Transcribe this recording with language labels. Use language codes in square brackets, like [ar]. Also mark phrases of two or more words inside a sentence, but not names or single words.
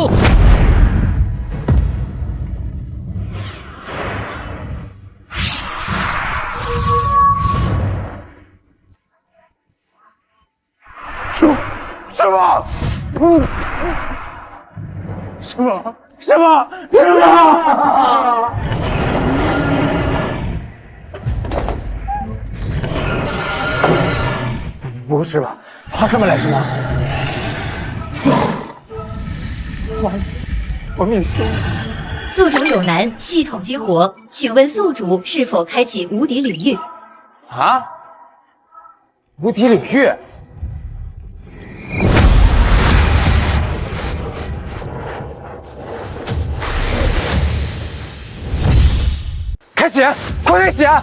[zh] 師傅，師傅，师傅！不是吧？爬上面來是嗎？我命休了。宿主有難，系統激活，請問宿主是否開啟無敵領域？啊？無敵領域？開啟，快開啟！